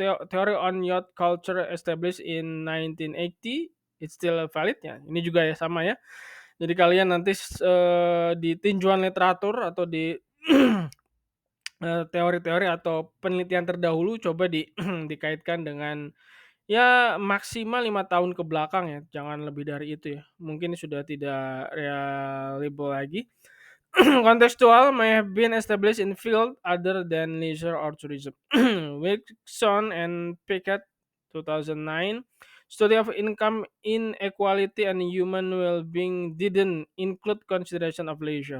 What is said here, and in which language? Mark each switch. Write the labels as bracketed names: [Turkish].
[English] Theory on youth culture established in 1980, it's still valid ya. [Indonesian] Ini juga ya sama ya. Jadi kalian nanti di tinjauan literatur atau di teori-teori atau penelitian terdahulu coba dikaitkan dengan ya maksimal 5 tahun ke belakang ya, jangan lebih dari itu ya. Mungkin sudah tidak reliable lagi. [English] Contextual may have been established in field other than leisure or tourism. Wilson and Pickett, 2009, study of income inequality and human well-being didn't include consideration of leisure.